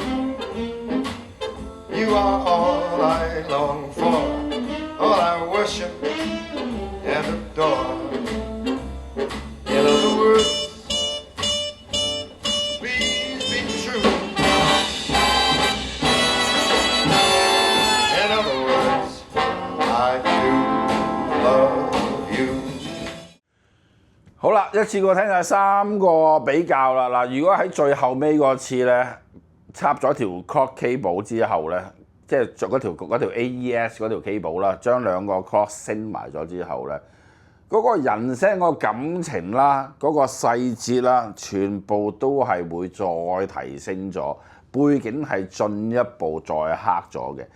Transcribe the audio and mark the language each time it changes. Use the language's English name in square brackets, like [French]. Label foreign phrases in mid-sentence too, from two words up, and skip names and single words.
[English] You are all I long for, all I worship and adore. In other words, please be true. In other words, I do love you. [Cantonese] 好啦，一次過聽晒3個比較啦。嗱，如果喺最後尾嗰次咧，插咗條 [English] clock cable [Cantonese] 之後咧，即係着嗰條 AES 嗰條 cable 啦，將2個 clock 升埋咗之後咧，嗰個人聲嗰個感情啦，嗰個細節啦，全部都係會再提升咗，背景係進一步再黑咗嘅。